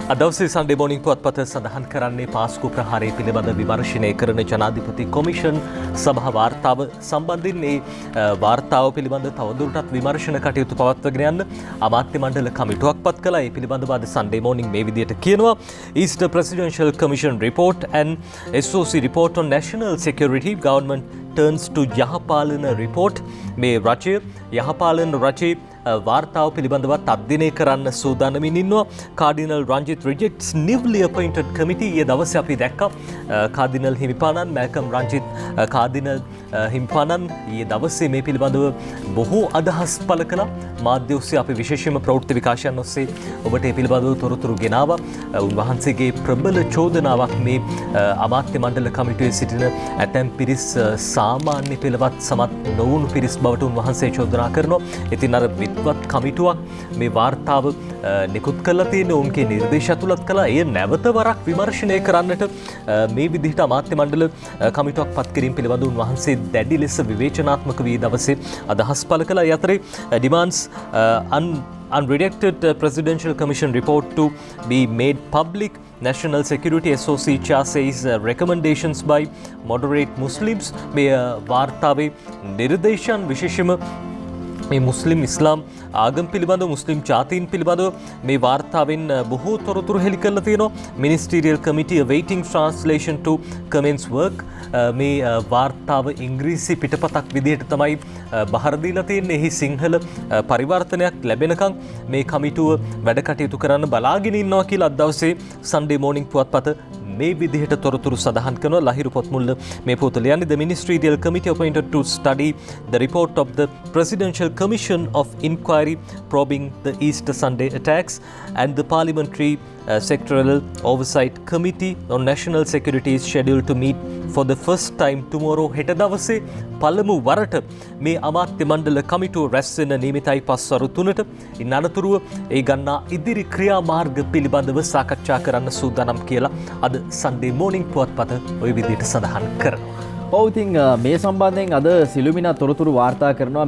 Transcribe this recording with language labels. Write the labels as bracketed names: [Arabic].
[Sinhala] අද දවසේ සන්ඩේ මෝර්නිං පුවත්පත සඳහන් කරන්නේ පාස්කු ප්‍රහාරය පිළිබඳ විමර්ශනය කරන ජනාධිපති කොමිෂන් සභා වාර්තාව සම්බන්ධයෙන් මේ වාර්තාව පිළිබඳ තවදුරටත් විමර්ශන කටයුතු පවත්වාගෙන යන්න අමාත්‍ය මණ්ඩල කමිටුවක් පත් කළා. ඒ පිළිබඳව අද සන්ඩේ මෝර්නිං මේ විදිහට කියනවා. [English] East Presidential Commission report and SOC report on national security government turns to යහපාලන report. [Sinhala] මේ රජය යහපාලන රජයේ වාර්තාව පිළිබඳවත් අධ්‍යයනය කරන්න සූදානමින් ඉන්නවා. Cardinal Ranjith [English] Rejects newly appointed committee. [Sinhala] ඊයේ දවසේ අපි දැක්කා කාඩිනල් හිමිපාණන් මැල්කම් රංජිත් කාඩිනල් හිමිපාණන් ඊයේ දවසේ මේ පිළිබඳව බොහෝ අදහස් පළ කළා. මාධ්‍ය ඔස්සේ අපි විශේෂයෙන්ම ප්‍රවෘත්ති විකාශයන් ඔස්සේ ඔබට ඒ පිළිබඳව තොරතුරු ගෙනාවා. උන්වහන්සේගේ ප්‍රබල චෝදනාවක් මේ අමාත්‍ය මණ්ඩල කමිටුවේ සිටින ඇතැම් පිරිස් සාමාන්‍ය පෙළවත් සමත් නොවුණු පිරිස් බවට උන්වහන්සේ චෝදනා කරනවා. ඉතින් අර විද්වත් කමිටුවක් මේ වාර්තාව නිකුත් කළා තියෙන ඔවුන්ගේ නිර්දේශ ඇතුළත් කළා. එය නැවත වරක් විමර්ශනය කරන්නට මේ විදිහට අමාත්‍ය මණ්ඩල කමිටුවක් පත් කිරීම පිළිබඳව උන්වහන්සේ දැඩි ලෙස විවේචනාත්මක වී දවසේ අදහස් පළ කළා. ඒ අතරේ [English] demands unredacted presidential commission report to be made public. National Security SOC chair says recommendations by moderate Muslims. [Sinhala] මේ වාර්තාවේ නිර්දේශයන් විශේෂම මේ මුස්ලිම් ඉස්ලාම් ආගම් පිළිබඳව මුස්ලිම් ජාතීන් පිළිබඳව මේ වාර්තාවෙන් බොහෝ තොරතුරු හෙළි කරලා තියෙනවා. [English] Ministerial Committee awaiting translation to commence work. [Sinhala] මේ වාර්තාව ඉංග්‍රීසි පිටපතක් විදිහට තමයි බහර දීලා තියෙන්නේ. එහි සිංහල පරිවර්තනයක් ලැබෙනකන් මේ කමිටුව වැඩ කටයුතු කරන්න බලාගෙන ඉන්නවා කියලා අද දවසේ සන්ඩේ මෝර්නිං පුවත්පත මේ විදිහට තොරතුරු සඳහන් කරනවා. ලහිරු පොත්මුල්ල මේ පොත ලියන්නේ [English] the ministerial committee appointed to study the report of the presidential commission of inquiry probing the Easter Sunday attacks and the parliamentary sectoral oversight committee on national security is scheduled to meet for the first time tomorrow. [Sinhala] හෙට දවසේ පළමු වරට මේ අමාත්‍ය මණ්ඩල කමිටුව රැස් වෙන නියමිතයි පස්වරු 3ට. ඉන් අනතුරුව ඒ ගන්නා ඉදිරි ක්‍රියාමාර්ග පිළිබඳව සාකච්ඡා කරන්න සූදානම් කියලා අද සන්ඩේ මෝර්නිං පුවත්පත ওই විදිහට සඳහන් කරනවා. ඔව් ඉතින් මේ සම්බන්ධයෙන් අද සිළුමිනා තොරතුරු වාර්තා කරනවා.